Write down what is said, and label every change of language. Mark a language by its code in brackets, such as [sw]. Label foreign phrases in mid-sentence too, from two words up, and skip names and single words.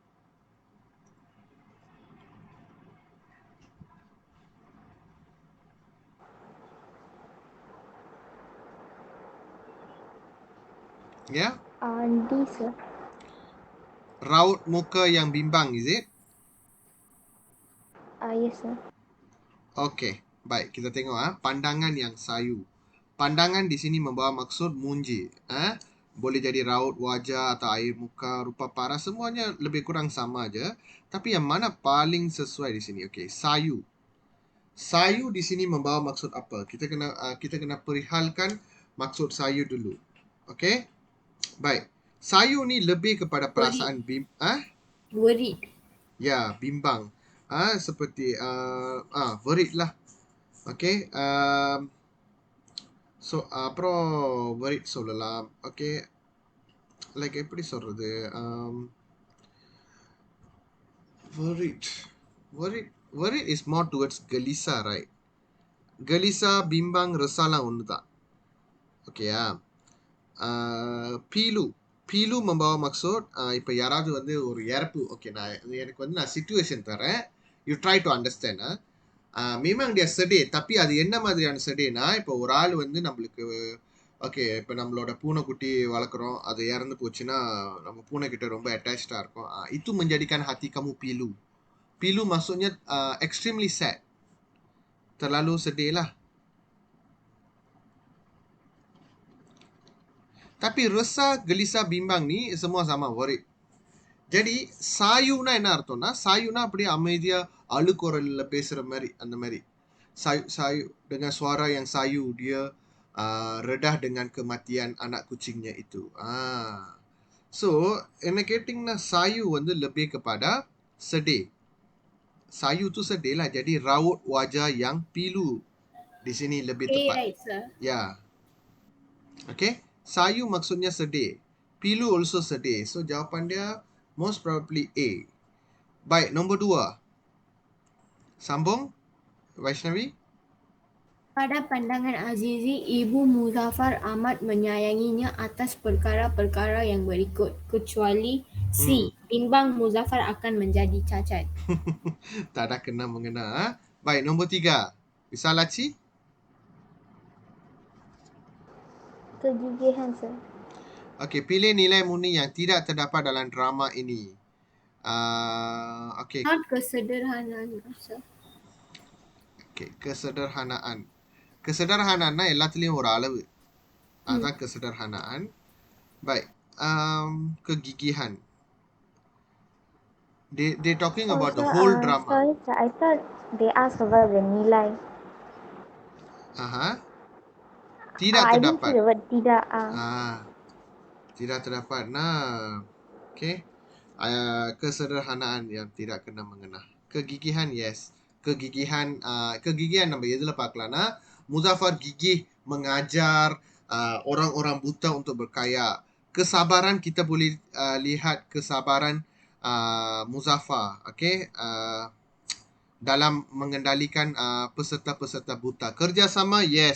[ms] Ya? [en] D, sir. [ms] Raut muka yang bimbang, [en] is it? Yes, sir. [ms] Okey. Baik, kita tengok pandangan yang sayu. Pandangan di sini membawa maksud munji. Boleh jadi raut wajah atau air muka, rupa paras, semuanya lebih kurang sama aja. Tapi yang mana paling sesuai di sini? Okey, sayu. Sayu di sini membawa maksud apa? Kita kena perihalkan maksud sayu dulu. Okey? Baik. Sayu ni lebih kepada perasaan [en] Worried. [ms] Ya, bimbang. Seperti worried lah. [ta] Okay. அப்புறம் worried சொல்லலாம். Okay. Like எப்படி சொல்றது? [en] Worried is more towards gelisah, right? [ms] Gelisah, bimbang, resahlah [ta] ஒன்று தான். Okay [ms] Pilu membawa maksud [ta] இப்போ யாராவது வந்து ஒரு இறப்பு, ஓகே, நான் சிச்சுவேஷன் தரேன், [en] you try to understand. [ms] memang dia sedih, tapi [ta] அது என்ன மாதிரியான sedihனா, இப்போ ஒரு ஆள் வந்து நம்மளுக்கு, ஓகே, இப்போ நம்மளோட பூனைக்குட்டி வளர்க்குறோம், அது இறந்து போச்சுன்னா நம்ம பூனைக்கிட்ட ரொம்ப அட்டாச்சாக இருக்கும். [ms] Itu menjadikan hati kamu pilu. Pilu maksudnya [en] extremely sad, [ms] terlalu sedih lah. Tapi resah, gelisah, bimbang ni semua sama, worried. [ta] Jadi சாயுனா என்ன அர்த்தம்னா, சாயுனா அப்படியே அமைதியா அழுக்குரல்ல பேசுற மாதிரி, அந்த மாதிரி சாயு [ms] dengan suara yang sayu, dia redah dengan kematian anak kucingnya itu. [en] So, indicating [ms] sayu lebih kepada sedih. Sayu tu sedih lah. Jadi raut wajah yang pilu di sini lebih A, tepat. [en] right, sir? [ms] Ya. Okay. Sayu maksudnya sedih. Pilu also sedih. So, jawapan dia [en] most probably [ms] A. Baik, nombor 2. Sambung, Vaishnavi. Pada pandangan Azizi, Ibu Muzaffar amat menyayanginya atas perkara-perkara yang berikut, kecuali C. Bimbang Muzaffar akan menjadi cacat. Tak ada kena mengena. Baik, nombor 3. Visalachi. Kegigihan, sir. Okey, pilih nilai murni yang tidak terdapat dalam drama ini. Okey, [en] Not kesederhanaan, sir. [ms] kesederhanaan. Kesederhanaan [ta] எல்லாத்துலயும் ஒரு அளவு. [ms] அதான் kesederhanaan. Baik. Kegigihan. [en] They talking about the whole drama. Sorry, sir. I thought they asked about the nilai. [ms] Tidak [en] I didn't see [ms] terdapat. [en] the word tidak. [ms] Tidak terdapat. Okay. Kesederhanaan yang tidak kena mengena. Kegigihan, yes. Kegigihan [ta] நம்ம எதுல பார்க்கலாம்னா [ms] Muzaffar gigih mengajar orang-orang buta untuk berkaya. Kesabaran kita boleh lihat kesabaran Muzaffar, okay? Dalam mengendalikan peserta-peserta buta. Kerjasama, yes.